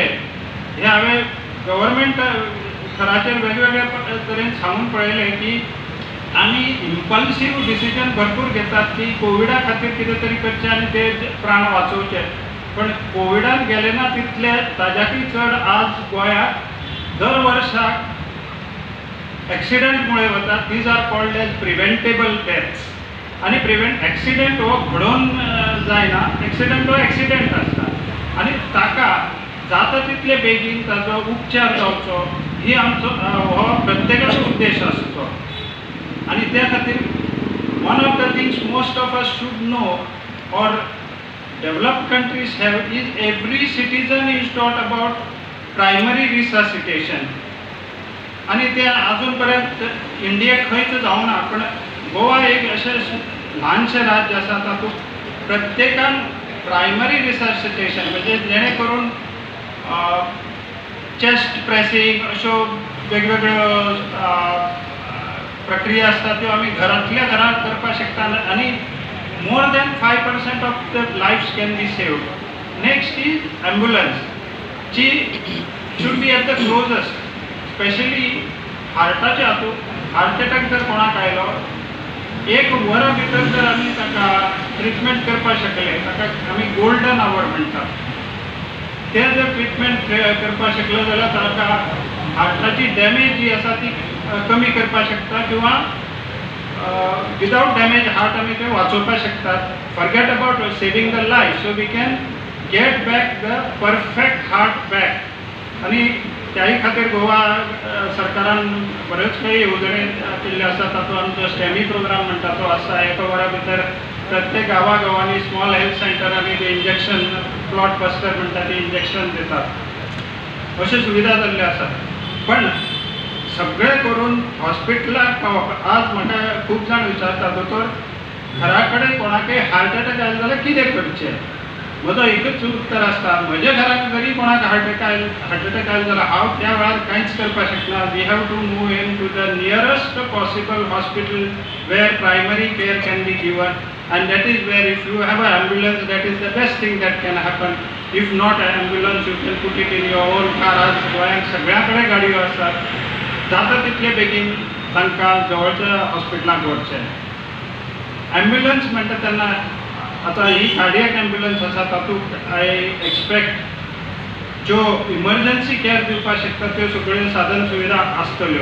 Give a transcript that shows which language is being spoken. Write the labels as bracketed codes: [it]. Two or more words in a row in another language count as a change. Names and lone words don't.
[kok] हे हांवें गव्हर्मेंट थराचेर वेगवेगळ्या तरेन सांगून पळयलें की आमी [en] impulsive decision [kok] भरपूर घेतात की कोविडा खातीर कितें तरी करचें आनी ते प्राण वाचोवचे. पण कोविडान गेले ना तितले ताज्याकय चड आज गोंयांत दर वर्साक एक्सिडंट मुळे वतात. [en] These are called as preventable deaths. [kok] आनी एक्सिडंट हो घडोवन जायना, एक्सिडंट हो एक्सिडंट आसता आनी ताका जाता तितले बेगीन ताचो उपचार जावचो ही आमचो हो प्रत्येकाचो उद्देश आसचो. आनी त्या खातीर [en] one of the things most of us should know or developed countries have is every citizen is taught about primary resuscitation. [kok] आनी ते अजून पर्यंत इंडियेक खंयच जावना. पण गोवा एक अशें ल्हानशें राज्य आसा तातूंत प्रत्येकान [en] primary resuscitation [kok] म्हणजे जेणे करून [en] chest pressing [kok] अश्यो वेगवेगळ्यो प्रक्रिया आसता त्यो आमी घरांतल्या घरांत करपाक शकता आनी [en] more than 5% of the lives can be saved. next is ambulance ji should be at the closest, especially [kok] हार्टाच्या हातूंत. हार्ट अटॅक जर कोणाक आयलो 1 वरा भितर जर आमी ताका ट्रिटमेंट करपाक शकले, ताका आमी [en] golden hour [kok] म्हणटात, ते जर ट्रिटमेंट करपाक शकलो जाल्यार ताका हार्टाची डॅमेज जी आसा ती कमी करपाक शकता किंवा [en] without damage heart [kok] आमी ते वाचोवपाक शकतात. [en] forget about saving the life, so we can get back the perfect heart back. [kok] आनी त्याही खातीर गोवा सरकारान बरेच काही येवजणे केल्ले आसा. तातूंत आमचो स्टॅमी प्रोग्राम म्हणटा तो आसा. 1 वरा भितर प्रत्येक गांवांनी [en] small health [kok] सेंटरांनी ते इंजेक्शन [en] plot buster [kok] म्हणटा ते इंजेक्शन दितात. अश्यो सुविधा जाल्ल्यो आसात. पण सगळें करून हॉस्पिटलाक पावप. आज म्हाका खूब जाण विचारता दोतोर घरा कडेन कोणाकय [en] heart attack [kok] आयलो जाल्यार कितें करचें. म्हजो एकच उत्तर आसता, म्हज्या घरांत जरी कोणाक [en] heart attack [kok] आयलो जाल्यार हांव त्या वेळार कांयच करपाक शकना. [en] We have to move in to the nearest possible hospital where primary care can be given and that is where if you have a ambulance that is the best thing that can happen. If not ambulance you can put it in your own car. [kok] आज गोंयांत सगळ्या कडेन गाडयो आसात. जाता तितले बेगीन तांकां जवळच्या हॉस्पिटलांत व्हरचें. ॲम्ब्युलन्स म्हणटा तेन्ना आतां ही [en] cardiac ambulance [kok] आसा तातूंत [en] I expect [kok] ज्यो इमर्जन्सी केअर दिवपाक शकता त्यो सगळ्यो साधन सुविधा आसतल्यो.